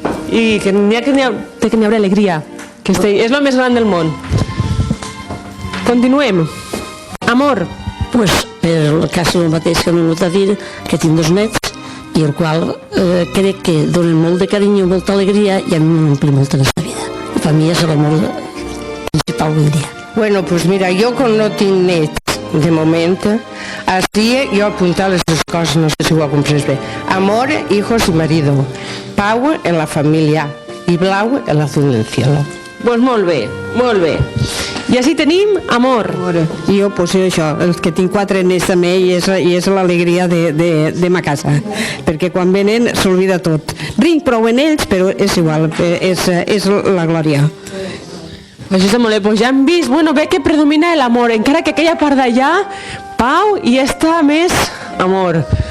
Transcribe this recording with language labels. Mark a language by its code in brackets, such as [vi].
[ca] I que n'hi haurà alegria, que és el més gran del món. Continuem. Amor. Pues per el cas el mateix que m'he vingut a dir, que tinc 2 nets i el qual crec que donen molt de carinyo, molta alegria i a mi m'omple molt en la vida. I per mi és l'amor principal, vull dir. [es] Bueno, pues mira, yo con [ca] no tinc nets de moment, [es] así yo apuntar [ca] les 2 coses, no sé si ho ha comprès bé. [es] Amor, hijos y marido. Pau en la familia y blau el azul del cielo. [ca] Pues molt bé, molt bé. I així tenim amor. Jo, pues això, els que tinc 4 nets també i és l'alegria de ma casa, perquè quan venen s'olvida tot. Rinc prou en ells, però és igual, és la glòria. Això està molt bé, pues ja hem vist, bueno, bé que predomina l'amor, encara que aquella part d'allà, pau, i esta més amor.